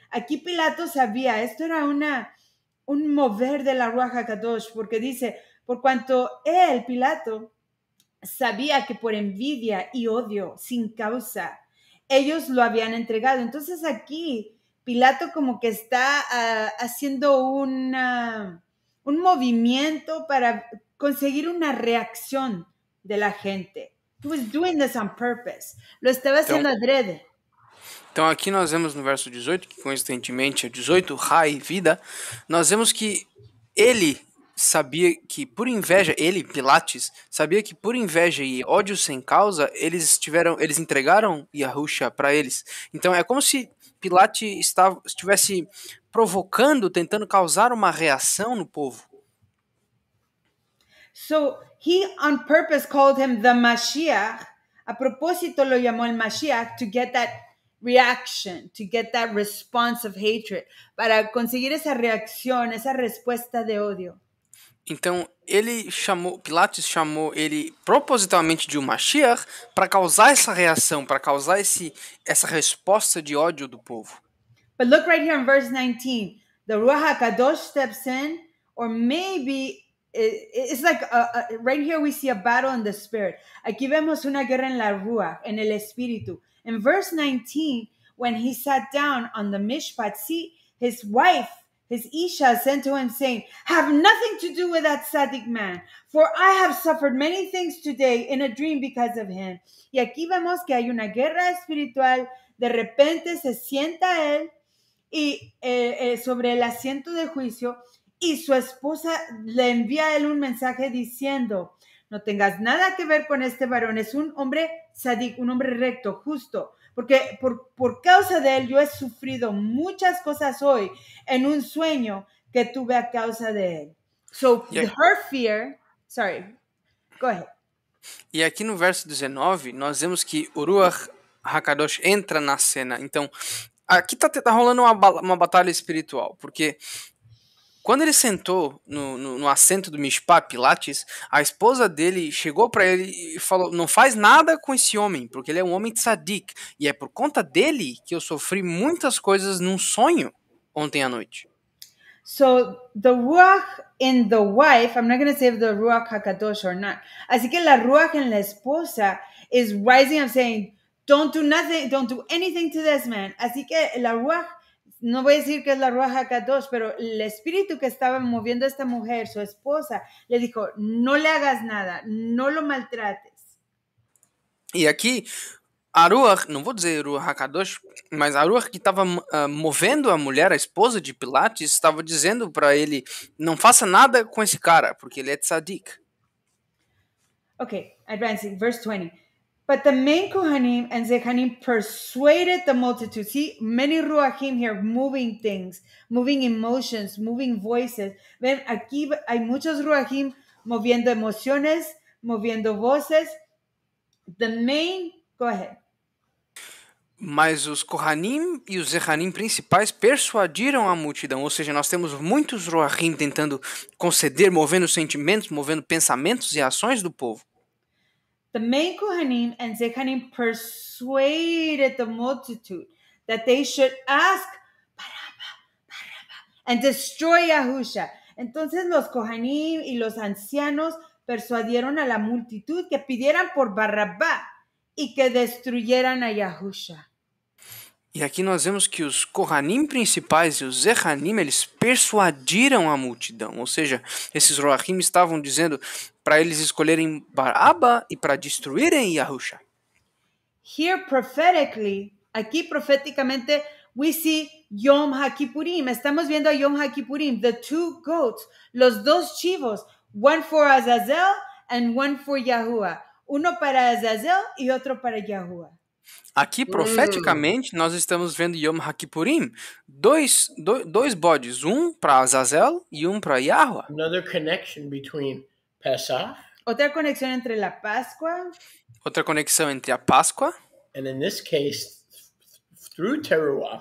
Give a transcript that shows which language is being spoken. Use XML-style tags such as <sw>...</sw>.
<es>Aquí Pilato sabía, esto era un mover de la Ruach HaKadosh, porque dice, por cuanto él, Pilato, sabía que por envidia y odio, sin causa, ellos lo habían entregado. Entonces aquí Pilato como que está haciendo un movimiento para conseguir una reacción de la gente.</es> <en>He was doing this on purpose.</en> <es>Lo estaba haciendo adrede.</es> <pt>Então aqui nós vemos no verso 18, que coincidentemente é 18, Rai, vida, nós vemos que ele sabia que por inveja, ele, Pilates, sabia que por inveja e ódio sem causa, eles entregaram Yahusha para eles. Então é como se Pilates estivesse provocando, tentando causar uma reação no povo.</pt> <en>So he on purpose called him the Mashiach.</en> <es>A propósito lo llamó el Mashiach</es> <en>to get that reaction, to get that response of hatred,</en> <es>para conseguir esa reacción, esa respuesta de odio.</es> <pt>Então, Pilatos chamou ele propositalmente de um Mashiach para causar essa reação, para causar essa resposta de ódio do povo.</pt> <en>But look right here in verse 19. The Ruach HaKadosh steps in, or maybe it's like right here we see a battle in the spirit.</en> <es>Aquí vemos una guerra en la Ruach, en el espíritu.</es> <en>In verse 19, when he sat down on the mishpat seat, his wife, his Isha, sent to him saying, have nothing to do with that Tzaddik man, for I have suffered many things today in a dream because of him.</en> <es>Y aquí vemos que hay una guerra espiritual. De repente se sienta él y sobre el asiento de juicio, y su esposa le envía a él un mensaje diciendo, no tengas nada que ver con este varón, es un hombre sadik, un hombre recto, justo, porque por causa de él yo he sufrido muchas cosas hoy en un sueño que tuve a causa de él.</es> <en>So her fear, sorry, go ahead.</en> <pt>E aqui no verso 19, nós vemos que o Ruach HaKadosh entra na cena. Então, aqui tá rolando uma batalha espiritual, porque quando ele sentou no assento do Mishpat, Pilates, a esposa dele chegou para ele e falou, não faz nada com esse homem, porque ele é um homem tzadik, e é por conta dele que eu sofri muitas coisas num sonho ontem à noite.</pt> <en>So the Ruach in the wife, I'm not going to say if the Ruach HaKadosh or not.</en> <es>Así que la Ruach en la esposa</es> <en>is rising up saying, don't do nothing, don't do anything to this man.</en> <es>Así que la Ruach, no voy a decir que es la Ruach HaKadosh, pero el espíritu que estaba moviendo a esta mujer, su esposa, le dijo, no le hagas nada, no lo maltrates.</es> <pt>E aqui, a Ruach, não vou dizer Ruach HaKadosh, mas a Ruach que estava movendo a mulher, a esposa de Pilates, estava dizendo para ele, não faça nada com esse cara, porque ele é tzadik.</pt> <en>Okay, advancing, verse 20. But the main Kohanim and Zechanim persuaded the multitude. See, many Ruachim here moving things, moving emotions, moving voices.</en> <es>Ven, aquí hay muchos Ruachim moviendo emociones, moviendo voces.</es> <en>The main, go ahead.</en> <pt>Mas os Kohanim e os Zechanim principais persuadiram a multidão, ou seja, nós temos muitos Ruachim tentando conceder, movendo sentimentos, movendo pensamentos e ações do povo.</pt> <en>The main Kohanim and Zechanim persuaded the multitude that they should ask and destroy Yahusha.</en> <es>Entonces los Kohanim y los ancianos persuadieron a la multitud que pidieran por Barrabá y que destruyeran a Yahusha.</es> <pt>E aqui nós vemos que os Kohanim principais e os Zechanim, eles persuadiram a multidão. Ou seja, esses Ruachim estavam dizendo para eles escolherem Baraba e para destruírem Yahusha.</pt> <en>Here prophetically,</en> <es>aquí proféticamente,</es> <en>we see Yom HaKippurim.</en> <es>Estamos viendo a Yom HaKippurim,</es> <en>the two goats,</en> <es>los dos chivos,</es> <en>one for Azazel and one for Yahuwah.</en> <es>Uno para Azazel y otro para Yahuwah.</es> <pt>Aqui, profeticamente, nós estamos vendo Yom HaKippurim, dois bodes, um para Azazel e um para Yahuwah.</pt> <en>Another connection between Pesach.</en> <es>Otra conexión entre la Pascua.</es> <pt>Outra conexão entre a Páscoa.</pt> <en>And in this case, through Teruah.</en>